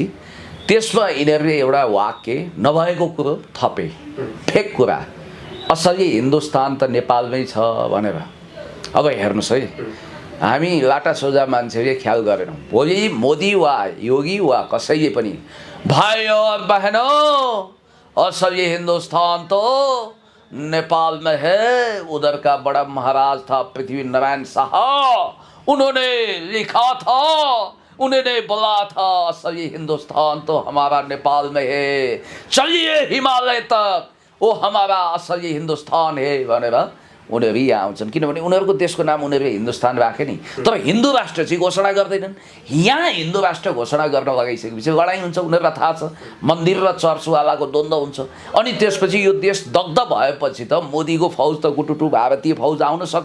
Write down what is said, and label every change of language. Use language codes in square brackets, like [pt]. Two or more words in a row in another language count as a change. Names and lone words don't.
[ne] त्यसमा यिनीहरूले एउटा वाक्य नभएको कुरो थपे, फेक कुरा, असली हिन्दुस्तान त नेपालमै छ भनेर। अब हेर्नुहोस् है, हामी लाटा सोझा मान्छेले ख्याल गरेनौँ। भोलि मोदी वा योगी वा कसैले पनि [hi] भाइयों और बहनों असली हिंदुस्तान तो नेपाल में है, उधर का बड़ा महाराज था पृथ्वी नारायण शाह, उन्होंने लिखा था, उन्होंने बोला था असली हिंदुस्तान तो हमारा नेपाल में है, चलिए हिमालय तक, वो हमारा असली हिंदुस्तान है [ne] भनेर उनीहरू यहाँ आउँछन्। किनभने उनीहरूको देशको नाम उनीहरूले हिन्दुस्तान राखे नि, तर हिन्दू राष्ट्र चाहिँ घोषणा गर्दैनन्। यहाँ हिन्दू राष्ट्र घोषणा गर्न लगाइसकेपछि लडाइँ हुन्छ, उनीहरूलाई थाहा छ, मन्दिर र चर्चवालाको द्वन्द्व हुन्छ। अनि त्यसपछि यो देश दग्ध भएपछि त मोदीको फौज त गुटुटु भारतीय फौज आउन सक्यो।